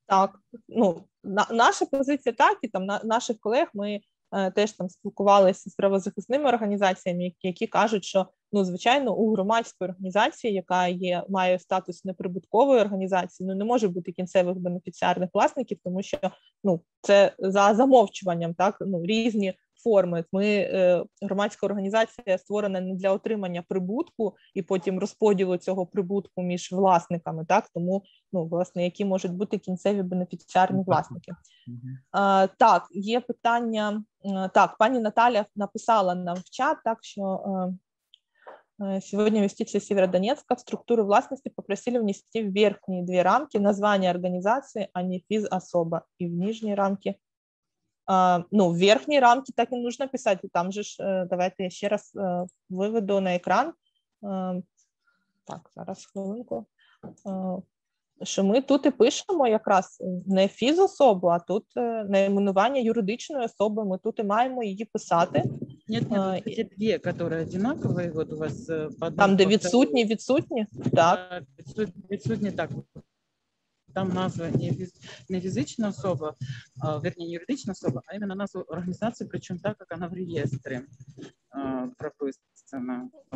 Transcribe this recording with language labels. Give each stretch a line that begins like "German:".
Ukrainian: Так, наша позиція так, і там наших колег ми теж там спілкувалися з правозахисними організаціями, які кажуть, що, звичайно, у громадської організації, яка має статус неприбуткової організації, не може бути кінцевих бенефіціарних власників, тому що, це за замовчуванням, так, різні форми. Громадська організація створена не для отримання прибутку і потім розподілу цього прибутку між власниками, так, тому, власне, які можуть бути кінцеві бенефіціарні власники. Так, є питання, так, пані Наталя написала нам в чат, так, що
Russian: сегодня в юстиции Северодонецка в структуру властности попросили внести в верхние 2 рамки название организации, а не физособа, и в нижние рамки. В верхней рамке так и нужно писать,
Ukrainian: там же давайте я ще раз виведу на екран, так, зараз хвилинку, що ми тут і пишемо якраз не фізособу, а тут найменування юридичної особи, ми тут і маємо її писати.
Russian: Нет, эти 2, которые одинаковые, вот у вас...
Ukrainian: Там, де відсутні, так. Відсутні, так. Там назва не фізична особа, вернее, не юридична особа, а именно назва организации,
Russian: причем так, как она
Ukrainian: в реєстрі прописана.